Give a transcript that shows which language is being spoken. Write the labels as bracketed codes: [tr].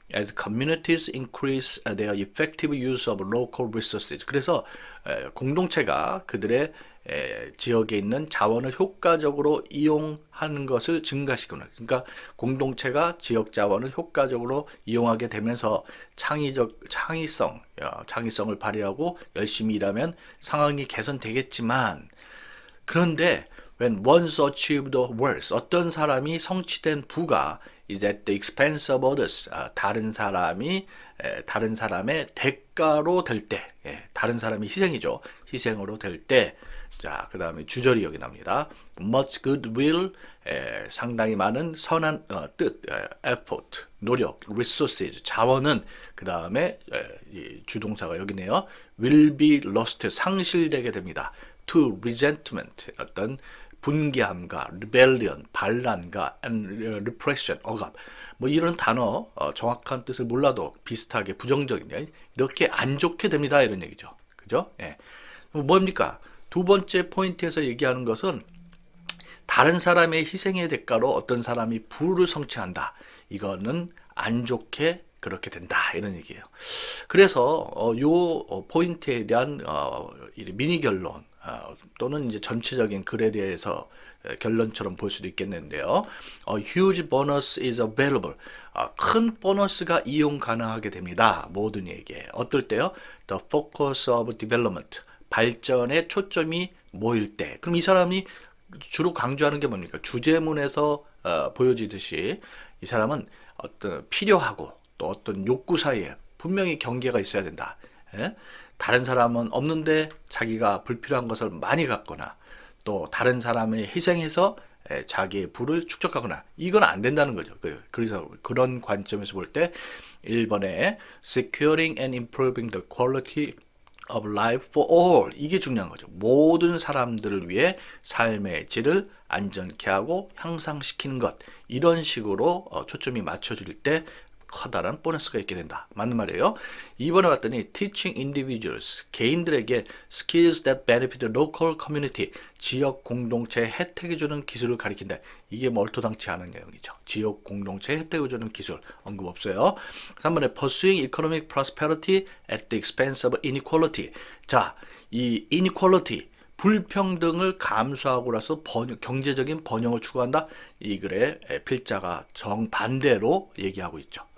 [en] As communities increase their effective use of local resources. [ko] 그래서 공동체가 그들의 지역에 있는 자원을 효과적으로 이용하는 것을 증가시키는, 그러니까 공동체가 지역 자원을 효과적으로 이용하게 되면서 창의성을 발휘하고 열심히 일하면 상황이 개선되겠지만, 그런데 [en] when once achieved worth, [ko] 어떤 사람이 성취된 부가 [en] is at the expense of others, [ko] 다른 사람의 대가로 될 때, 다른 사람이 희생이죠. 희생으로 될 때, 자, 그 다음에 주절이 여기 납니다. [en] much goodwill, [ko] 상당히 많은 선한 뜻, effort, 노력, resources, 자원은, 그 다음에 주동사가 여기네요. [en] will be lost, 상실되게 됩니다. to resentment, 어떤 분개함과 rebellion, 반란과 and repression, 억압. [ko] 뭐 이런 단어 정확한 뜻을 몰라도 비슷하게 부정적인 이렇게 안 좋게 됩니다. 이런 얘기죠. 그죠? 예. 뭡니까? 두 번째 포인트에서 얘기하는 것은 다른 사람의 희생의 대가로 어떤 사람이 부를 성취한다. 이거는 안 좋게 그렇게 된다. 이런 얘기예요. 그래서 요 포인트에 대한 미니 결론 또는 이제 전체적인 글에 대해서 결론처럼 볼 수도 있겠는데요. [en] huge bonus is available. [ko] 큰 보너스가 이용 가능하게 됩니다. 모든 얘기에. 어떨 때요? [en] The focus of development. [ko] 발전에 초점이 모일 때. 그럼 이 사람이 주로 강조하는 게 뭡니까? 주제문에서 보여지듯이 이 사람은 어떤 필요하고 또 어떤 욕구 사이에 분명히 경계가 있어야 된다. 예? 다른 사람은 없는데 자기가 불필요한 것을 많이 갖거나 또 다른 사람을 희생해서 자기의 부를 축적하거나 이건 안 된다는 거죠. 그래서 그런 관점에서 볼 때 1번에 [en] securing and improving the quality of life for all, [ko] 이게 중요한 거죠. 모든 사람들을 위해 삶의 질을 안전케 하고 향상시키는 것, 이런 식으로 초점이 맞춰질 때 커다란 보너스가 있게 된다. 맞는 말이에요. 2번에 봤더니 [en] teaching individuals, [ko] 개인들에게 [en] skills that benefit the local community, [ko] 지역 공동체에 혜택을 주는 기술을 가리킨다. 이게 뭐 얼토당치 않은 내용이죠. 지역 공동체에 혜택을 주는 기술 언급 없어요. [en] 3번에 pursuing economic prosperity at the expense of inequality. [ko] 자, 이 inequality, 불평등을 감수하고 나서 경제적인 번영을 추구한다. 이 글의 필자가 정반대로 얘기하고 있죠.